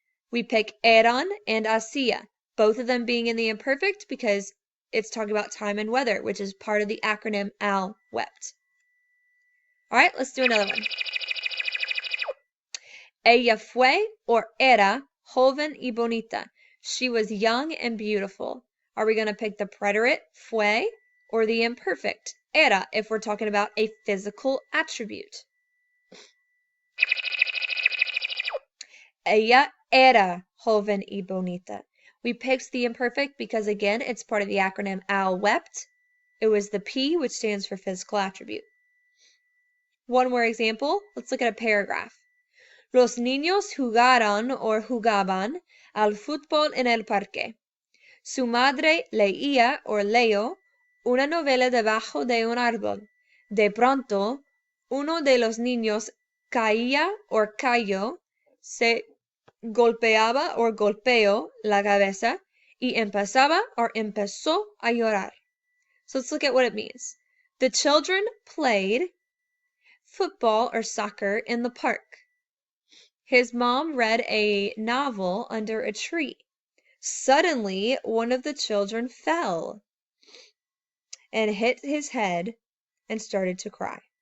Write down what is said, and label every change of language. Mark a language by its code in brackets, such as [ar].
[en] We pick eran and hacía, both of them being in the imperfect because it's talking about time and weather, which is part of the acronym Al wept. All right, let's do another one. [es] Ella fue or era joven y bonita. [en] She was young and beautiful. Are we going to pick the preterite, fue, or the imperfect, era, if we're talking about a physical attribute? [es] Ella era joven y bonita. [en] We picked the imperfect because, again, it's part of the acronym Al wept. It was the P, which stands for physical attribute. One more example. Let's look at a paragraph. [es] Los niños jugaron or jugaban al fútbol en el parque. Su madre leía or leyó una novela debajo de un árbol. De pronto, uno de los niños caía or cayó, se golpeaba or golpeó la cabeza y empezaba or empezó a llorar. [en] So let's look at what it means. The children played football or soccer in the park. His mom read a novel under a tree. Suddenly, one of the children fell and hit his head and started to cry.